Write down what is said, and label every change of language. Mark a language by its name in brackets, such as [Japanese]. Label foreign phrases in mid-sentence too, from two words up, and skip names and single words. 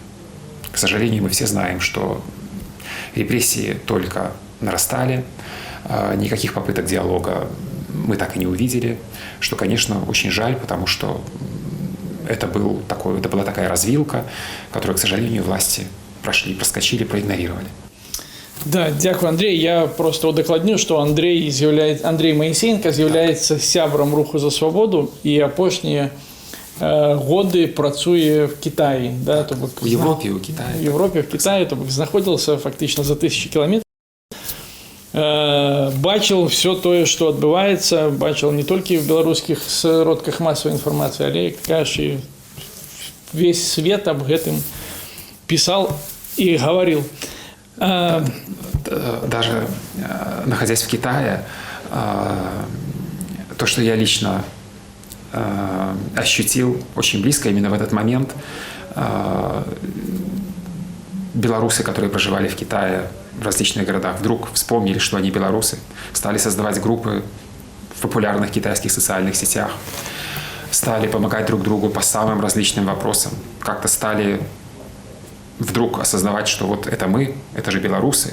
[Russian] К сожалению, мы все знаем, что репрессии только нарастали, никаких попыток диалога мы так и не увидели, что, конечно, очень жаль, потому что это была такая развилка, которую, к сожалению, власти проскочили, проигнорировали. [Belarusian] Да, дякую, Андрей. Я просто удакладню, што Андрей Маісенка з'яўляецца сябрам руху за свабоду і апошнія годы працуе в Китаі. Да, в Европе, у Китаі. В Европе, в Китаі, то бок знаходзіўся фактычна за 1000 кіламетраў. Бачыў все тое, што адбываецца, бачыў не толькі в беларускіх сродках масавай інфармацыі, але, як кажаш, і весь свет аб гэтым пісаў і гаварыў. [Russian] даже находясь в Китае, то, что я лично ощутил очень близко именно в этот момент, белорусы, которые проживали в Китае, в различных городах, вдруг вспомнили, что они белорусы, стали создавать группы в популярных китайских социальных сетях, стали помогать друг другу по самым различным вопросам, как-то стали вдруг осознавать, что вот это мы, это же белорусы.